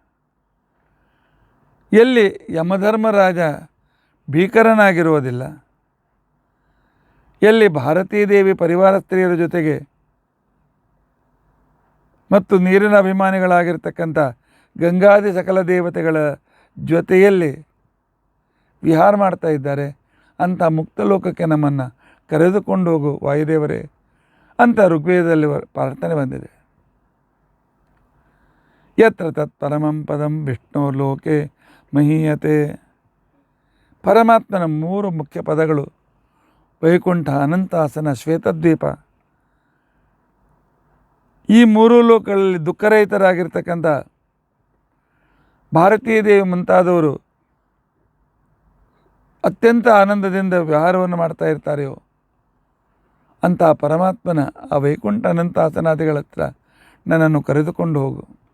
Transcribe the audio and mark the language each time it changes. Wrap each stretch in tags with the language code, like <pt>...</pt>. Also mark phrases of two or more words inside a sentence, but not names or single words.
<kn>ಎಲ್ಲಿ ಯಮಧರ್ಮರಾಜ ಭೀಕರನಾಗಿರುವುದಿಲ್ಲ, ಎಲ್ಲಿ ಭಾರತೀದೇವಿ ಪರಿವಾರ ಸ್ತ್ರೀಯರ ಜೊತೆಗೆ ಮತ್ತು ನೀರಿನ ಅಭಿಮಾನಿಗಳಾಗಿರ್ತಕ್ಕಂಥ ಗಂಗಾದಿ ಸಕಲ ದೇವತೆಗಳ ಜೊತೆಯಲ್ಲಿ ವಿಹಾರ ಮಾಡ್ತಾ ಇದ್ದಾರೆ, ಅಂಥ ಮುಕ್ತ ಲೋಕಕ್ಕೆ ನಮ್ಮನ್ನು ಕರೆದುಕೊಂಡು ಹೋಗು ವಾಯುದೇವರೇ ಅಂತ ಋಗ್ವೇದದಲ್ಲಿ ಪ್ರಾರ್ಥನೆ ಬಂದಿದೆ.</kn> <sa>यत्र तत् परमं पदं विष्णु लोके महीयते.</sa> <kn>ಪರಮಾತ್ಮನ 3 ಮುಖ್ಯ ಪದಗಳು ವೈಕುಂಠ, ಅನಂತಾಸನ, ಶ್ವೇತದ್ವೀಪ. ಈ 3 ಲೋಕಗಳಲ್ಲಿ ದುಃಖರಹಿತರಾಗಿರ್ತಕ್ಕಂಥ ಭಾರತೀಯ ದೇವಿ ಮುಂತಾದವರು ಅತ್ಯಂತ ಆನಂದದಿಂದ ವ್ಯವಹಾರವನ್ನು ಮಾಡ್ತಾ ಇರ್ತಾರೆಯೋ ಅಂಥ ಪರಮಾತ್ಮನ ಆ ವೈಕುಂಠ ಅನಂತಾಸನಾದಿಗಳ ಹತ್ರ ನನ್ನನ್ನು ಕರೆದುಕೊಂಡು ಹೋಗು.</kn>